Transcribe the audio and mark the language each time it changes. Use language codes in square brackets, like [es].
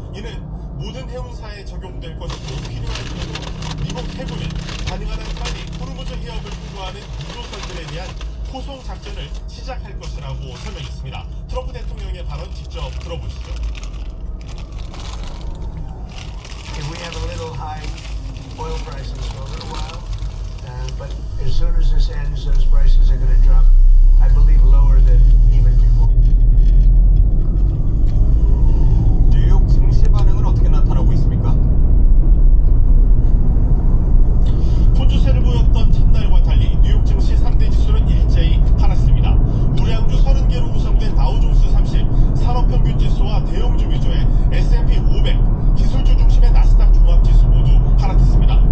[ko] 이는 모든 해운사에 적용될 것이고 필요할 경우 미국 해군은 가능한 한 빨리 호르무즈 해역을 통과하는 유조선들에 대한 포송 작전을 시작할 것이라고 설명했습니다. 트럼프 대통령의 발언 직접 들어보시죠. [en] If we have a little high oil prices for a little while, but as soon as this ends, those prices are going to drop, I believe, lower than even before. [ko] 뉴욕 증시 반응은 어떻게 나타나고 있습니까? 혼주세를 보였던 첫날과 달리 뉴욕 증시 3대 지수는 일제히 하락습니다. 우량주 30개로 구성된 다우존스 30, 산업평균지수와 대형주 위주의 S&P 500, 기술주 중심의 나스닥 종합지수 모두 하락했습니다.